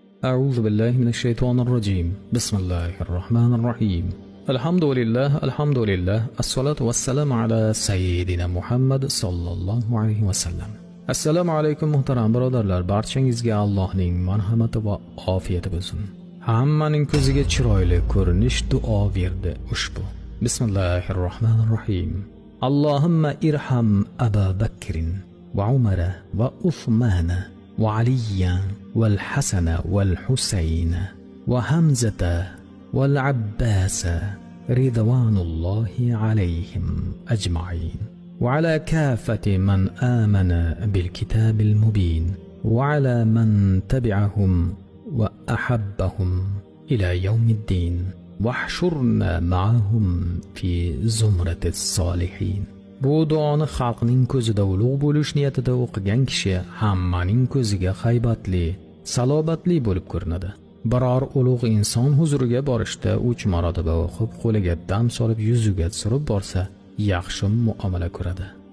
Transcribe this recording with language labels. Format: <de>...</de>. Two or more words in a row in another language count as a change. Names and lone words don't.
<ar>أعوذ بالله من الشيطان الرجيم. بسم الله الرحمن الرحيم. الحمد لله الصلاة والسلام على سيدنا محمد صلى الله عليه وسلم.</ar> <uz>Assalomu alaykum muhtaram birodarlar, barchangizga Allohning marhamati va ofiyati bo'lsin. Hammaning ko'ziga chiroyli ko'rinish duo berdi ushbu.</uz> <ar>بسم الله الرحمن الرحيم. اللهم ارحم أبو بكر وعمر وعثمان وعلي والحسن والحسين وحمزة والعباس رضوان الله عليهم أجمعين. وعلى كافة من آمن بالكتاب المبين وعلى من تبعهم وأحبهم إلى يوم الدين واحشرنا معهم في زمرة الصالحين.</ar> <uz>Bu duoni xalqning ko'zida ulug' bo'lish niyatida o'qigan kishi hammaning ko'ziga haybatli, salobatli bo'lib ko'rinadi. Biror ulug' inson huzuriga borishda 3 marotaba o'qib, qo'liga dam solib yuziga surib borsa yaxshi muomala ko'radi.</uz>